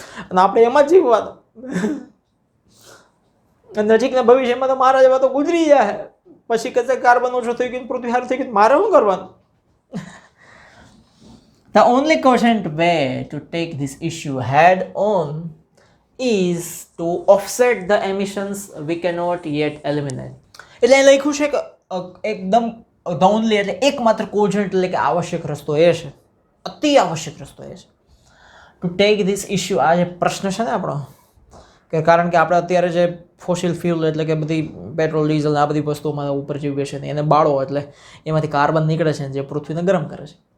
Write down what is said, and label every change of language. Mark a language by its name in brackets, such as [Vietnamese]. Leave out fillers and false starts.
[Gujarati] અને આપણે એમાં જ જીવવાનું. નજીકના ભવિષ્યમાં તો મારા જેવા તો ગુજરી જાય, પછી કદાચ કાર્બન ઓછો થઈ ગયું, પૃથ્વી સારું થઈ ગયું, મારે શું કરવાનું? [English] The only cogent way to take this issue head on is to offset the emissions we cannot yet eliminate. [Gujarati] એટલે એ લખ્યું છે કે એકદમ [English] the only [Gujarati] એટલે એકમાત્ર cogent એટલે કે આવશ્યક રસ્તો એ છે, અતિ આવશ્યક રસ્તો એ છે [English] to take this issue. [Gujarati] આ જે પ્રશ્ન છે ને આપણો, કે કારણ કે આપણે અત્યારે જે ફોસિલ ફ્યુલ એટલે કે બધી પેટ્રોલ ડીઝલ આ બધી વસ્તુઓમાં ઉપર જે બેસે ને એને બાળો એટલે એમાંથી કાર્બન નીકળે છે જે પૃથ્વીને ગરમ કરે છે.